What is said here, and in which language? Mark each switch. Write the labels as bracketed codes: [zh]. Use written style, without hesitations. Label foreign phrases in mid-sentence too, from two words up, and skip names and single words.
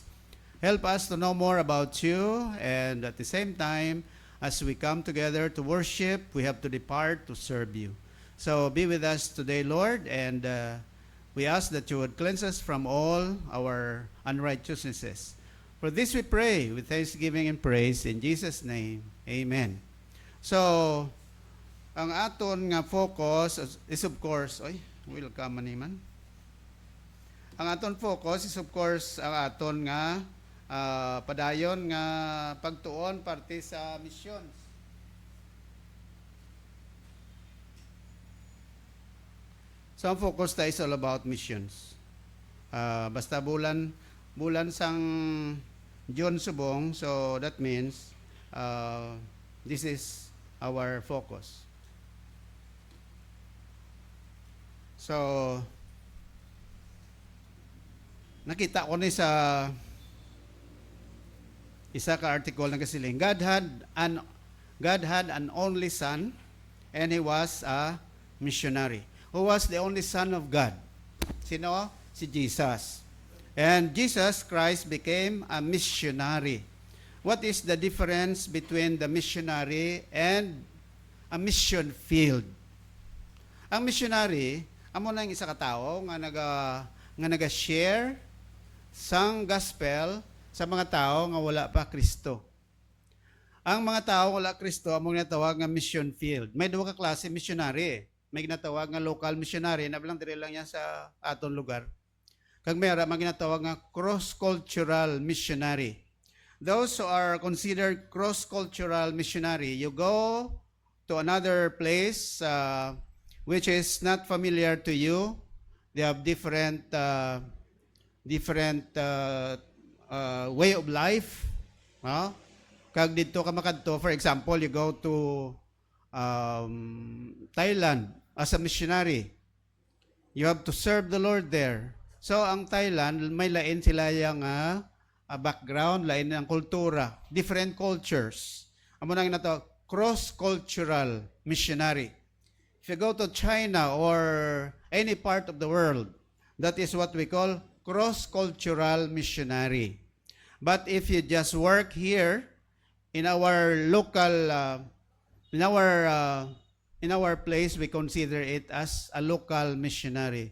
[en] Help us to know more about you, and at the same time, as we come together to worship, we have to depart to serve you. So be with us today, Lord, and we ask that you would cleanse us from all our unrighteousnesses. For this we pray with thanksgiving and praise in Jesus' name. Amen. So, [hil] ang aton nga focus [en] is of course, welcome [hil] man. Ang aton [en] focus is of course [hil] ang aton nga padayon nga pagtuon parte sa missions. [en] So ang focus tayo is all about missions. [hil] Basta bulan sang June subong, [en] so that means this is our focus. [hil] So nakita ko ni sa isa ka article na kasiling, [en] God had an only son, and he was a missionary. Who was the only son of God? [hil] Sino? Si Jesus. [en] And Jesus Christ became a missionary. What is the difference between the missionary and a mission field? [hil] Ang missionary, amo na yung isa ka tao nga naga-share sang gospel sa mga tao nga wala pa Kristo. Ang mga tao wala Kristo, amo ginatawag nga mission field. May duha ka klase missionary. May ginatawag nga [en] local missionary, [hil] nabilang dire lang yan sa aton lugar. Kag mayroon mga ginatawag nga [en] cross-cultural missionary. Those who are considered cross-cultural missionary, you go to another place which is not familiar to you. They have different way of life. [hil] Kag dito ka makadto, [en] for example, you go to Thailand as a missionary. You have to serve the Lord there. [hil] So ang Thailand, may lain sila yung background, lain ang kultura, [en] different cultures. [hil] Amo na ito, [en] cross-cultural missionary. If you go to China or any part of the world, that is what we call cross-cultural missionary. But if you just work here in our local, in our place, we consider it as a local missionary.